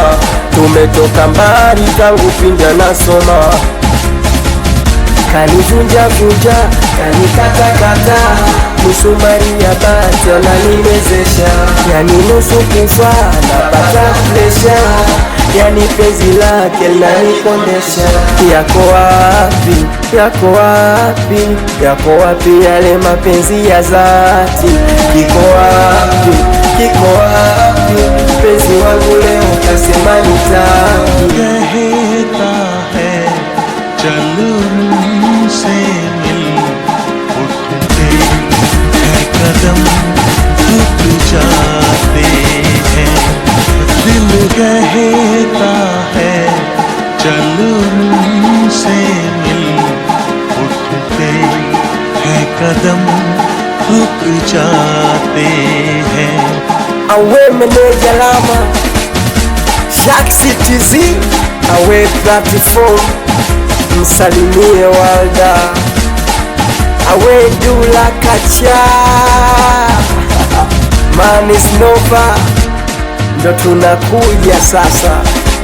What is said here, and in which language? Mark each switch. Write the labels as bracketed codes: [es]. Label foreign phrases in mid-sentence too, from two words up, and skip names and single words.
[sw] Tumetoka mbali tangu pindi anasoma, kanivunja vunja, kanikatakata, misumari ya bati ananimezesha, yani nusu kufa napata presha, yani penzi lake linanipondesha. Yako wapi, yako wapi, yako wapi yale mapenzi ya dhati? Kiko wapi, kiko wapi penzi wangu leo kasema nitaki? [hi] कहता है चल उनसे मिल उठते हैं कदम रुक जाते हैं। दिल कहता है चल उनसे मिल उठते हैं कदम रुक जाते हैं। [sw] Awe meneja lama Jaxi TZ, awe platform, msalimie Walda, awe Dula Kacha, Manis Nova, ndo tunakuja sasa.